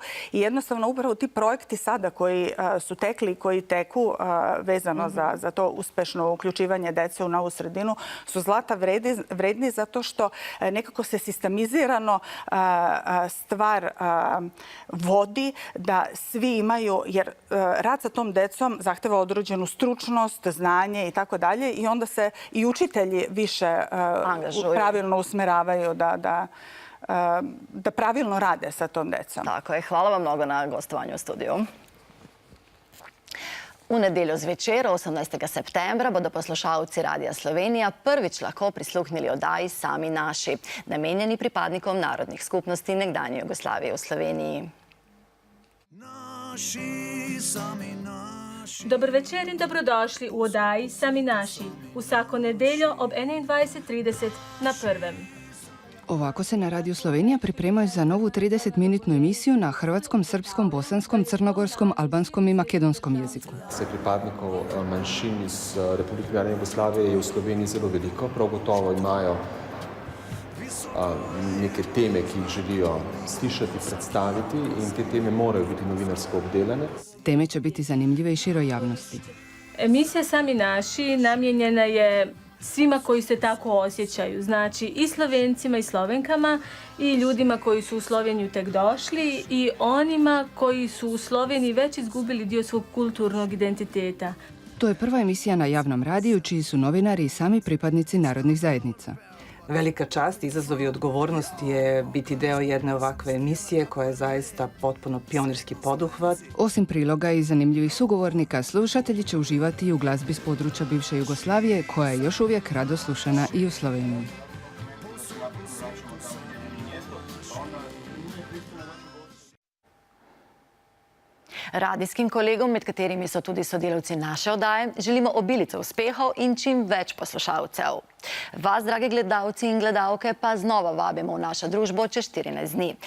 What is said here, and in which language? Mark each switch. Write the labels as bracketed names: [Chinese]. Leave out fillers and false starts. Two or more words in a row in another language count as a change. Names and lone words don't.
[Serbian] I jednostavno upravo ti projekti sada koji su tekli i koji teku vezano za to uspešno uključivanje dece u novu sredinu su zlata vredni zato što nekako se sistemizirano stvar vodi da svi imaju, jer rad sa tom decom zahteva određenu stručnost, znanje i tako dalje. I onda se i učitelji više pravilno usmeravaju da pravilno rade sa tom decom. Tako je. Hvala vam mnogo na gostovanju u studiju. [Slovenian] V nedeljo zvečer, 18. septembra, bodo poslušalci Radia Slovenija prvič lahko prisluhnili oddaji Sami naši, namenjeni pripadnikom narodnih skupnosti nekdanje Jugoslavije v Sloveniji. Dober večer in dobrodošli v oddaji Sami naši, vsako nedeljo ob 21:30 na Prvem. [Croatian] Ovako se na Radio Slovenija pripremaju za novu 30-minutnu emisiju na hrvatskom, srpskom, bosanskom, crnogorskom, albanskom in makedonskom jeziku. [Slovenian] Pripadnikov manjšin iz Republike nekdanje Jugoslavije je v Sloveniji zelo veliko, prav gotovo imajo neke teme, ki jih želijo slišati, predstaviti in te teme morajo biti novinarsko obdelane. [Croatian] Teme će biti zanimljive i široj javnosti. Emisija Sami naši namijenjena je svima koji se tako osjećaju. Znači i Slovencima i Slovenkama i ljudima koji su u Sloveniju tek došli i onima koji su u Sloveniji već izgubili dio svog kulturnog identiteta. To je prva emisija na javnom radiju čiji su novinari i sami pripadnici narodnih zajednica. [Serbian] Velika čast, izazov i odgovornost je biti deo jedne ovakve emisije koja je zaista potpuno pionirski poduhvat. [Croatian] Osim priloga i zanimljivih sugovornika, slušatelji će uživati i u glazbi s područja bivše Jugoslavije, koja je još uvijek rado slušana i u Sloveniji. [Slovenian] Radijskim kolegom, med katerimi so tudi sodelavci naše oddaje, želimo obilico uspehov in čim več poslušalcev. Vas, dragi gledalci in gledalke, pa znova vabimo v našo družbo čez 14 dni.